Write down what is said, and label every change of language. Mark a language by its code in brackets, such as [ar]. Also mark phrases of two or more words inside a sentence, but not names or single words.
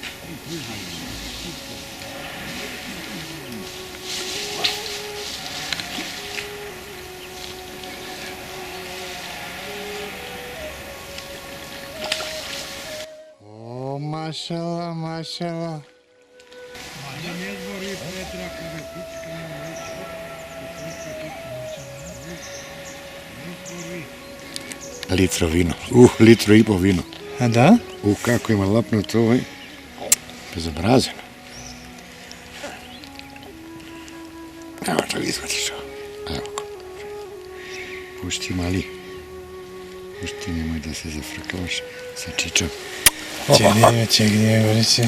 [mk] О, машала, машала. Не збори Петра, кога пичка не Litro vino. Litro i po vino. А да? Kako ima lapnuto ovaj. Bezobrazeno. [sr] Evo da li izvadiš ovo. Evo ko. Pušti mali. Pušti, nemoj da se zafrkavaš sa čičom. Čekaj, Borice.